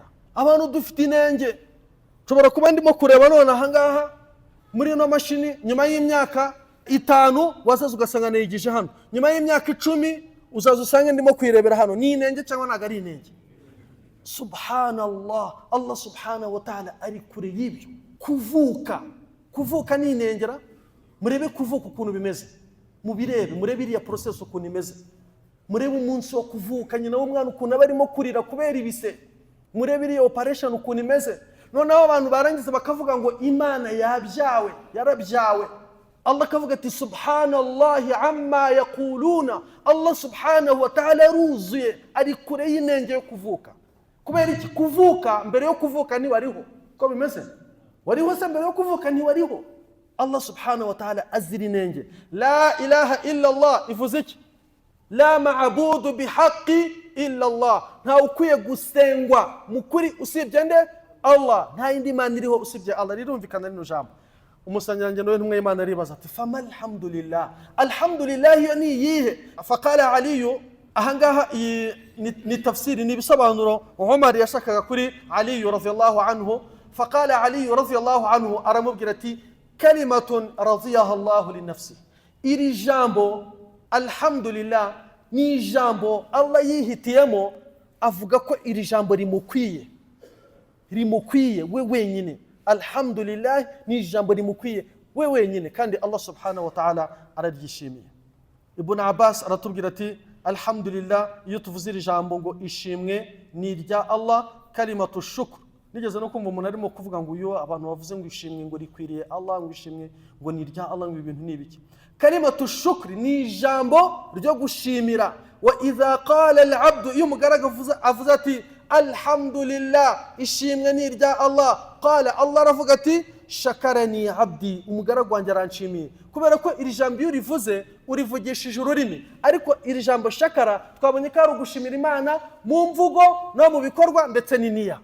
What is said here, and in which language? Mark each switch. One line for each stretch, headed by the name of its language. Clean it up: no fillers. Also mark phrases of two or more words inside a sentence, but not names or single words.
Kinyarwanda: Abantu dufite inenge, nshobora kuba ndimo kureba none ahangaha muri ino mashini, nyuma y'imyaka 5 wazaza ugasanga nayigije hano, nyuma y'imyaka 10 uzaza usanga ndimo kwirebera hano. Ni inenge cyangwa ntago ari inenge? Subhanallah, Allah
Arabic: سبحانه وتعالى
Kinyarwanda: ari kure y'ibyo. Kuvuka ni inengera. Murebe kuvuka ukuntu bimeze, mubirebe, murebe iriya process ukuntu imeze, murebe umunsi wo kuvuka nyina w'umwana ukuntu aba arimo kurira kubera ibise, murebe iriya operation ukuntu imeze. Noneho abantu barangiza bakavuga ngo Imana yarabyawe. Allah akavuga ati
Arabic: سبحان الله عما يقولون,
Kinyarwanda: Allah
Arabic: سبحانه وتعالى
Kinyarwanda: ruzuye, ari kure y'inenge yo kuvuka. Kubera iki? Kuvuka, mbere yo kuvuka ni wariho. Ko bimeze? Wariho se mbere yo kuvuka ni wariho. Allah
Arabic: سبحانه وتعالى
Kinyarwanda: azira inenge.
Arabic: لا إله إلا الله
Kinyarwanda: ivuze iki?
Arabic: لا معبود بحق إلا الله,
Kinyarwanda: nta ukwiye gusengwa mukuri usibye nde? Allah. Nta yindi Imana iriho usibye Allah. Rirumvikana rino jambo. Umusanyangendo w'intumwa y'Imana ribaza ati
Arabic: فما الحمد لله,
Kinyarwanda: alhamdulillah yo ni yihe?
Arabic: فقال علي,
Kinyarwanda: ahangaha ni tafsiri, ni bisobanuro Umar yashakaga kuri Ali
Arabic: رضي الله عنه. فقال علي رضي الله عنه,
Kinyarwanda: aramubwira ati
Arabic: كلمة رضيها الله لنفسه,
Kinyarwanda: iri jambo alhamdulillah ni jambo Allah yihitiyemo, avuga ko iri jambo rimukwiye we wenyine. Alhamdulillah ni jambo rimukwiye we wenyine, kandi Allah
Arabic: سبحانه وتعالى
Kinyarwanda: araryishimiye. Ibn Abbas aratubwira ati alhamdulillah iyo tuvuze iri jambo ngo ishimwe ni irya Allah,
Arabic: كلمة شكر.
Kinyarwanda: Nigeze no kumva umuntu arimo kuvuga ngo iyo abantu bavuze ngo ishimwe ngo rikwiriye Allah, ngo ishimwe ngo ni irya Allah, ngo ibintu nibiki.
Arabic: كلمة شكر
Kinyarwanda: ni jambo ryo gushimira.
Arabic: وإذا قال العبد,
Kinyarwanda: iyo umugaragu avuze ati alhamdulillah ishimwe ni irya Allah,
Arabic: قال الله
Kinyarwanda: aravuga ati
Arabic: شكرني عبدي,
Kinyarwanda: umugaragu wanjye aranshimiye. Kubera ko iri jambo iyo rivuze urivugishije ururimi, ariko iri jambo shakara twabonye ko ari ugushimira Imana mu mvugo no mu bikorwa ndetse n'iniya.